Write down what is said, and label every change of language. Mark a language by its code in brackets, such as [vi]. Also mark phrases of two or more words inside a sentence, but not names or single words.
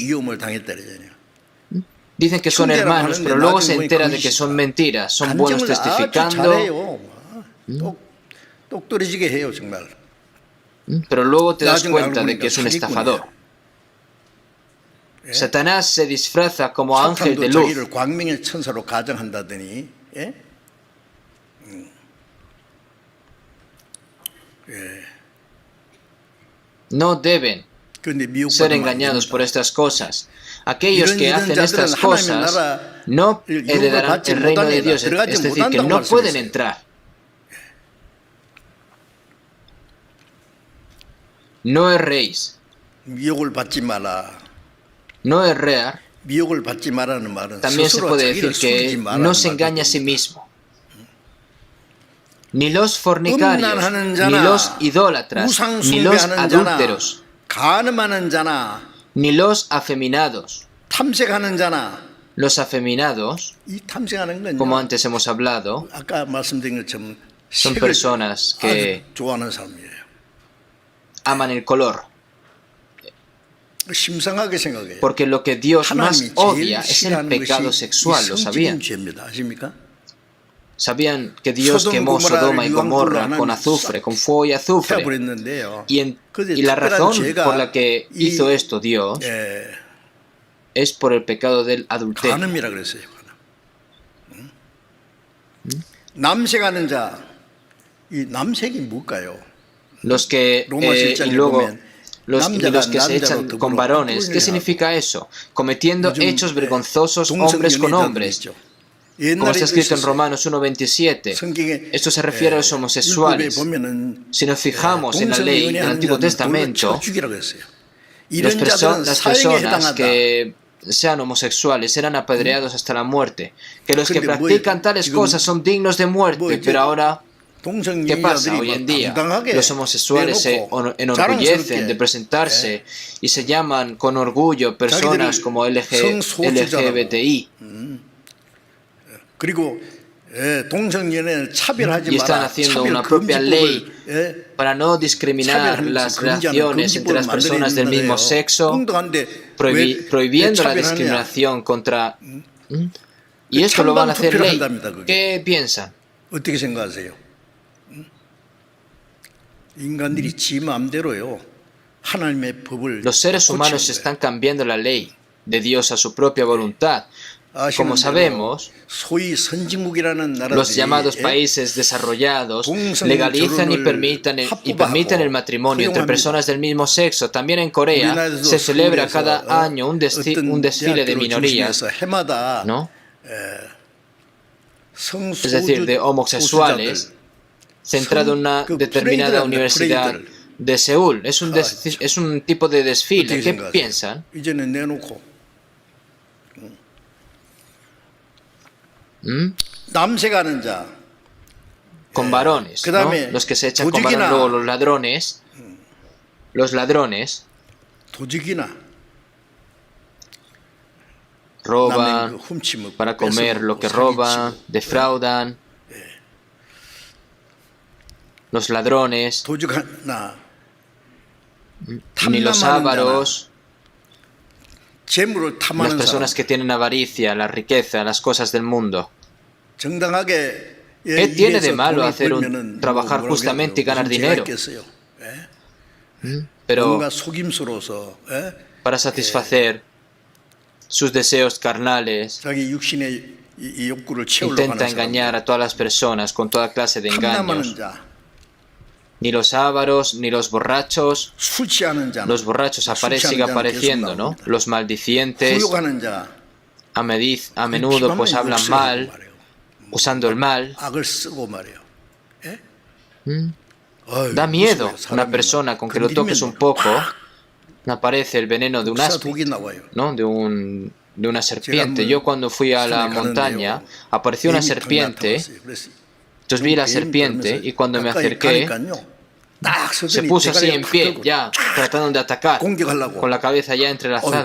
[es] Dicen que son hermanos, pero luego se entera de que son mentiras, son buenos testificando. Pero luego te das [ko] 나중에 [es] cuenta [ko] 알고 [es] de que [ko] 보니까 [es] es un estafador. [ko] 사기꾼이에요. [es] Satanás se disfraza como ángel de [ko] 사탄도 [es] luz. [ko] 자기를 광명의 천사로 가정한다더니, 예? [es] No deben [ko] 그런데 [es] ser [ko] 미혹받으면 안 [es] engañados por [ko] 됩니다. [es] estas cosas. Aquellos que [ko] 이런 [es] hacen [ko] 자들은 [es] estas [ko] 하나님의 [es] cosas [ko] 나라 [es] no [ko] 유혹을 [es] heredarán [ko] 받지 [es] el reino de [ko] 못합니다. [es] Dios, [ko] 들어가지 [es] es decir, que [ko] 못한다고 [es] no pueden [ko] 말씀했어요. [es] entrar. No erréis, [ko] 미혹을 받지 마라. [es] no errar. [ko] 미혹을 받지 마라는 말은 [es] También se [ko] 스스로 [es] puede [ko] 자기를 [es] decir [ko] 속이지 [es] que [ko] 마라는 [es] no se engaña a sí [ko] 말입니다. [es] mismo. Ni los fornicarios, [ko] 음란하는 [es] ni [ko] 자나 [es] los idólatras, [ko] 우상 [es] ni los [ko] 숭배하는 자나 [es] adúlteros, [ko] 간음하는 자나 [es] ni los afeminados. [ko] 탐색하는 자나 [es] Los afeminados, [ko] 이 탐색하는 [es] como [ko] 건요. [es] antes hemos hablado, [ko] 아까 말씀드린 것처럼 [es] son [ko] 색을 [es] personas que [ko] 아주 좋아하는 사람이에요. [es] aman el color. [ko] 심상하게 생각해요. [es] Porque lo que Dios más [ko] 하나님이 [es] odia [ko] 제일 [es] es el [ko] 싫어하는 [es] pecado [ko] 것이 [es] sexual, [ko] 이 [es] ¿lo [ko] 성적인 [es] sabían? [ko] 죄입니다. 아십니까? [es] Sabían que Dios Sodoma y quemó Gomorra Sodoma y [ko] 유황불로 [es] Gomorra con [ko] 하나님이 [es] azufre, con fuego y azufre. [ko] 태워버렸는데요. [es] Y [ko] 그런데 [es] la [ko] 특별한 [es] razón [ko] 죄가 [es] por la que [ko] 이, [es] hizo esto Dios es por el pecado del adulterio. [ko] 간음이라 그랬어요. 간음. 남색하는 자, 이 남색이 뭘까요? [es] Los que [ko] 로마 [es] y [ko] 7장에 [es] luego [ko] 보면 [es] los que se [ko] 남자로 [es] echan [ko] 더불어 [es] con varones. ¿Qué [ko] 꿀꿀이라고. [es] significa eso? Cometiendo [ko] 요즘, [es] hechos vergonzosos hombres con [ko] 동성연애자들 [es] hombres. [ko] 있죠. [es] Como está [ko] 옛날에도 [es] escrito en [ko] 있었어요. [es] Romanos 1:27. [ko] 성경에 [es] Esto se refiere a los [ko] 율법에 [es] homosexuales. [ko] 보면은 [es] Si nos fijamos en la ley del Antiguo Testamento, [ko] 죽이라고 했어요. 이런 자들은 [es] las [ko] 사형에 [es] personas [ko] 해당한다. [es] que sean homosexuales serán apedreados hasta la muerte. Que los que [ko] 근데 뭐 [es] practican tales [ko] 지금 [es] cosas son dignos de muerte. [ko] 뭐 [es] Pero ahora, ¿qué pasa [ko] 동성연애자들이 [es] hoy en día? [ko] 당당하게 [es] Los homosexuales se [ko] 내놓고 [es] enorgullecen de [ko] 자랑스럽게 [es] presentarse y se llaman con orgullo personas como LGBTI. [ko] 그리고 동성연애를 차별하지 [es] Y están [ko] 마라. [es] haciendo una propia ley para no discriminar las relaciones entre las personas del mismo sexo, prohibiendo la discriminación contra... Y esto lo van a hacer ley. ¿Qué piensan? [ko] 어떻게 생각하세요? 인간들이 지 마음대로요. 하나님의 법을 [es] Los seres humanos [ko] 고치는 [es] están cambiando la ley de Dios a su propia voluntad. Como sabemos, 소위 선진국이라는 los 나라들이 llamados países desarrollados legalizan y permiten el matrimonio entre personas del mismo sexo. También en Corea se celebra cada año un desfile de minorías, ¿no? Es decir, de homosexuales, centrado en una determinada universidad de Seúl. Es un tipo de desfile. ¿Qué piensan? [ko] 이제는 내놓고 남색하는 자, [es] con varones, ¿no? Los que se echan con varones, luego los ladrones [ko] 도둑이나 [es] roban para comer lo que roban, defraudan. Los ladrones, [ko] 도둑이나 [es] ni los ávaros, [ko] 재물을 [es] las [ko] 탐하는 [es] personas que tienen avaricia, la riqueza, las cosas del mundo. [ko] 정당하게 [es] ¿Qué tiene de malo hacer trabajar justamente y ganar dinero? Pero [ko] 뭔가 속임수로서 [es] para satisfacer sus deseos carnales, [ko] 자기 육신의 이 욕구를 채우려고 [es] intenta [ko] 하는 [es] engañar a todas las personas con toda clase de [ko] 탐남하는 [es] engaños. [ko] 자, [es] Ni los ávaros, ni los borrachos. [ko] 술 취하는 자, [es] Los borrachos sigue apareciendo, ¿no? Los maldicientes, 후욕하는 자, a menudo pues hablan mal, usando el mal. [ko] 악을 쓰고 말이에요. [es] Da miedo una persona con que lo toques un poco, aparece el veneno de un áspid, ¿no? De una serpiente. Yo cuando fui a la montaña apareció una serpiente. Entonces vi la serpiente y cuando me acerqué se puso así en pie, ya tratando de atacar, con la cabeza ya entrelazada.